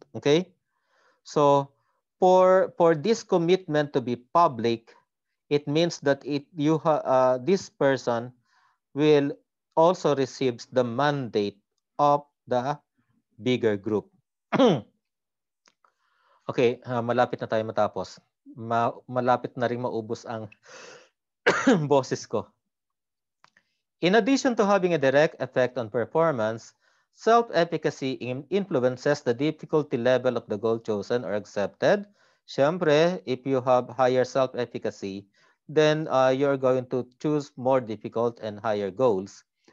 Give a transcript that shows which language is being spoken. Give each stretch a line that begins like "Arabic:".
English: Okay, so for this commitment to be public, it means that this person will also receives the mandate of the bigger group.
Filipino: Okay, malapit na tayo matapos. Malapit na rin maubos ang boses ko.
English: In addition to having a direct effect on performance, self-efficacy influences the difficulty level of the goal chosen or accepted. Siyempre, if you have higher self-efficacy, then you're going to choose more difficult and higher goals.